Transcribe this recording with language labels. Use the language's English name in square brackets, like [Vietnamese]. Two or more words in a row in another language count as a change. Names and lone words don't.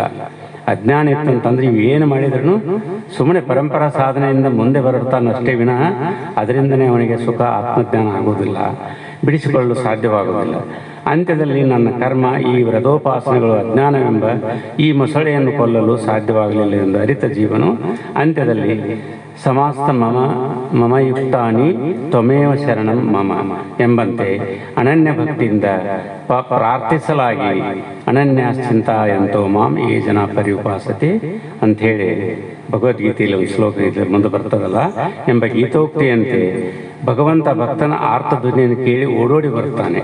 [Kannada] ಅಜ್ಞಾನ ಇತ್ತಂತಂದ್ರೆ ಇವೇನು ಮಾಡಿದ್ರೂ ಸುಮ್ಮನೆ ಪರಂಪರಾ ಸಾಧನೆಯಿಂದ ಮುಂದೆ ಬರುತ್ತಾನಷ್ಟೇ ವಿನಃ ಅದರಿಂದನೇ ಅವನಿಗೆ ಸುಖ ಆತ್ಮಜ್ಞಾನ ಆಗುವುದಿಲ್ಲ. ಬಿಡಿಸಿಕೊಳ್ಳಲು ಸಾಧ್ಯವಾಗುವುದಿಲ್ಲ. ಅಂತ್ಯದಲ್ಲಿ ನನ್ನ ಕರ್ಮ, ಈ ವ್ರತೋಪಾಸನೆಗಳು, ಅಜ್ಞಾನವೆಂಬ ಈ ಮೊಸಳೆಯನ್ನು ಕೊಲ್ಲಲು ಸಾಧ್ಯವಾಗಲಿಲ್ಲ ಎಂದು ಅರಿತ ಜೀವನು ಅಂತ್ಯದಲ್ಲಿ [Sanskrit] ಸಮಾಸ್ತ ಮಮಯುಕ್ತಾನಿ ತ್ವಮೇವ ಶರಣಂ ಮಮ [Kannada] ಎಂಬಂತೆ ಅನನ್ಯ ಭಕ್ತಿಯಿಂದ ಪ್ರಾರ್ಥಿಸಲಾಗಿ [Sanskrit] ಅನನ್ಯಾಶ್ಚಿಂತಾಯಂತೋ ಮಾಂ ಯೇ ಜನ ಪರ್ಯುಪಾಸತೆ [Kannada] ಅಂಥೇಳಿ ಭಗವದ್ಗೀತೆಯಲ್ಲಿ ಒಂದು ಶ್ಲೋಕ ಇದೆ, ಮುಂದೆ ಬರ್ತದಲ್ಲ ಎಂಬ ಗೀತೋಕ್ತಿಯಂತೆ ಭಗವಂತ ಭಕ್ತನ ಆರ್ತ ಧ್ವನಿಯನ್ನು ಕೇಳಿ ಓಡೋಡಿ ಬರ್ತಾನೆ.